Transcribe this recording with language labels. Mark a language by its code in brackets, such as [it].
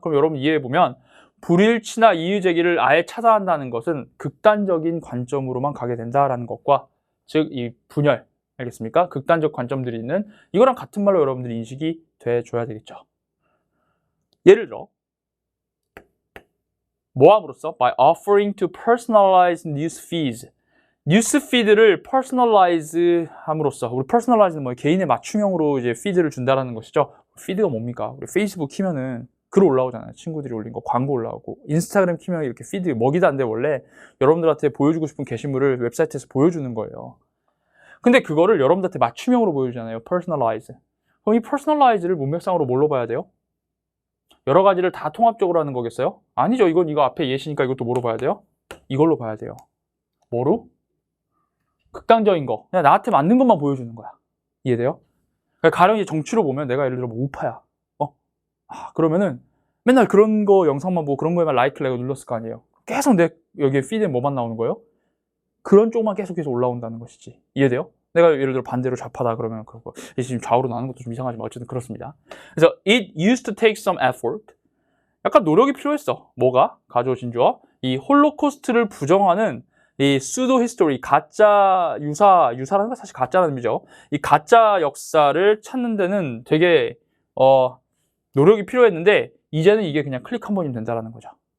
[ko] 그럼 여러분 이해해보면 불일치나 이의제기를 아예 차단한다는 것은 극단적인 관점으로만 가게 된다라는 것과 즉 이 분열, 알겠습니까? 극단적 관점들이 있는 이거랑 같은 말로 여러분들이 인식이 돼줘야 되겠죠. 예를 들어 뭐 함으로써? [en] By offering to personalize news feeds. [ko] 뉴스 피드를 퍼스널라이즈 함으로써 우리 퍼스널라이즈는 뭐 개인의 맞춤형으로 이제 피드를 준다라는 것이죠. 피드가 뭡니까? 우리 페이스북 키면은 글 올라오잖아요. 친구들이 올린 거 광고 올라오고 인스타그램 키면 이렇게 피드 먹이도 안 돼. 원래 여러분들한테 보여주고 싶은 게시물을 웹사이트에서 보여주는 거예요. 근데 그거를 여러분들한테 맞춤형으로 보여주잖아요. 퍼스널라이즈. 그럼 이 퍼스널라이즈를 문맥상으로 뭘로 봐야 돼요? 여러 가지를 다 통합적으로 하는 거겠어요? 아니죠. 이거 앞에 예시니까 이것도 뭐로 봐야 돼요? 이걸로 봐야 돼요. 뭐로? 극단적인 거, 그냥 나한테 맞는 것만 보여주는 거야. 이해돼요? 그러니까 가령 이제 정치로 보면 내가 예를 들어 뭐 우파야. 그러면은 맨날 그런 거 영상만 보고 그런 거에만 라이크를 내가 눌렀을 거 아니에요. 계속 내 여기에 피드에 뭐만 나오는 거예요? 그런 쪽만 계속해서 올라온다는 것이지. 이해돼요? 내가 예를 들어 반대로 좌파다 그러면 그거 지금 좌우로 나누는 것도 좀 이상하지만 어쨌든 그렇습니다. 그래서 [en] it used to take some effort. [ko] 약간 노력이 필요했어. 뭐가? 가져오신 주어. 이 홀로코스트를 부정하는 이 수도 히스토리, 가짜 유사라는 건 사실 가짜라는 의미죠. 이 가짜 역사를 찾는 데는 되게 노력이 필요했는데 이제는 이게 그냥 클릭 한 번이면 된다는 거죠.